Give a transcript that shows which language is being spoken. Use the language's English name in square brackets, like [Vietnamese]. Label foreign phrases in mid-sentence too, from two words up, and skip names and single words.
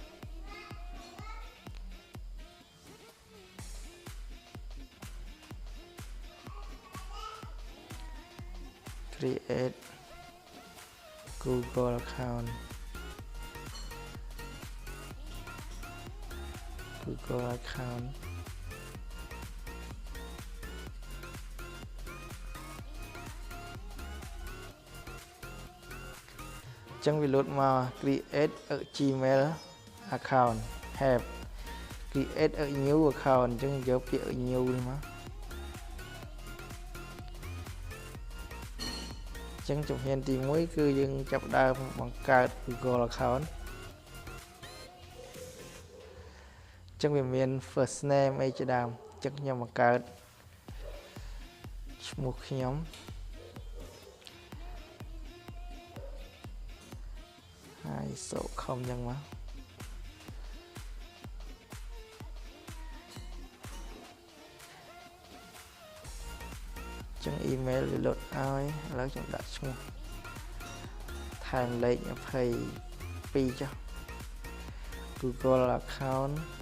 [English] create Google account Google account ចឹង [Khmer] វាលោតមក [English] create a Gmail account have create a new account [Khmer] ចឹងយកពាក្យ new នេះមក ចឹងជំហានទី1គឺយើងចាប់ផ្ដើមបង្កើត [English] Google account [Khmer] ចឹងវាមាន [English] first name [Khmer] អីជាដើមចឹងខ្ញុំបង្កើតឈ្មោះខ្ញុំ ហើយសូខំចឹងមកចឹង email វាលោតឲ្យឥឡូវខ្ញុំដាក់ឈ្មោះថែមលេខ22ចុះ [English] Google account